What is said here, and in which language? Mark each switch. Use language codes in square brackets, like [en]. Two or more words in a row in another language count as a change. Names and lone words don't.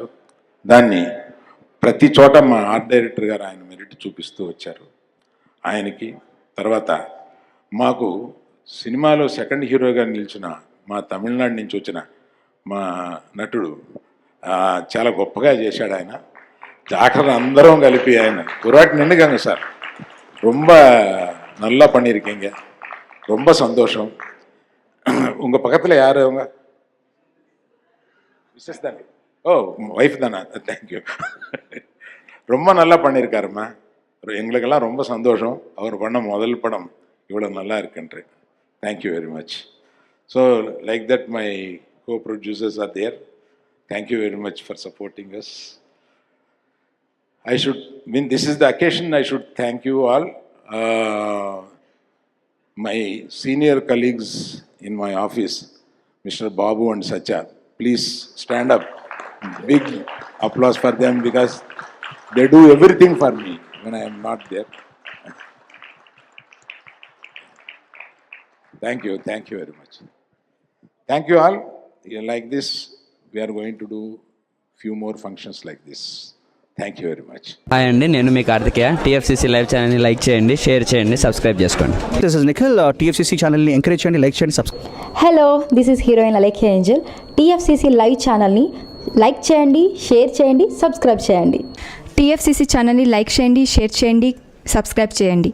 [te] దాన్ని ప్రతి చోట మా ఆర్ట్ డైరెక్టర్ గారు ఆయన మెరిట్ చూపిస్తూ వచ్చారు. ఆయనకి తర్వాత మాకు సినిమాలో సెకండ్ హీరోగా నిలిచిన మా తమిళనాడు నుంచి వచ్చిన మా నటుడు చాలా గొప్పగా చేశాడు. ఆయన డాక్టర్ అందరం కలిపి ఆయన గురాటి నిండుగాங்க సార్, [ta] ரொம்ப நல்லா பண்ணியிருக்கீங்க, ரொம்ப சந்தோஷம். உங்கள் பக்கத்தில் யார் அவங்க மிஸ்ஸஸ் தானே? ஓ ஒய்ஃப் தானா? தேங்க்யூ. ரொம்ப நல்லா பண்ணியிருக்காருமா. எங்களுக்கெல்லாம் ரொம்ப சந்தோஷம். அவர் பண்ண முதல் படம் இவ்வளோ நல்லா இருக்குன்ட்டு. [en] thank you very much. So like that my co-producers are there. Thank you very much for supporting us. This is the occasion I should thank you all. My senior colleagues in my office, Mr. Babu and Satya. Please stand up. Big applause for them because they do everything for me when I am not there. Thank you very much. Thank you all. Like this, we are going to do few more functions like this. Thank you very much. [te] హాయ్ అండి, నేను మీ కార్తికేయ. టీఎఫ్సీసీ లైవ్ ఛానల్ని లైక్ చేయండి, షేర్ చేయండి, సబ్స్క్రైబ్ చేసుకోండి. [en] this is Nikhil. [te] టీఎఫ్సీసీ ఛానల్ని ఎంకరేజ్ చేయండి, లైక్ చేయండి, సబ్స్క్రైబ్. [en] hello, this is heroine Alekhya Angel. [te] టీఎఫ్సీసీ లైవ్ ఛానల్ని లైక్ చేయండి, షేర్ చేయండి, సబ్స్క్రైబ్ చేయండి. టీఎఫ్సీసీ ఛానల్ని లైక్ చేయండి, షేర్ చేయండి, సబ్స్క్రైబ్ చేయండి.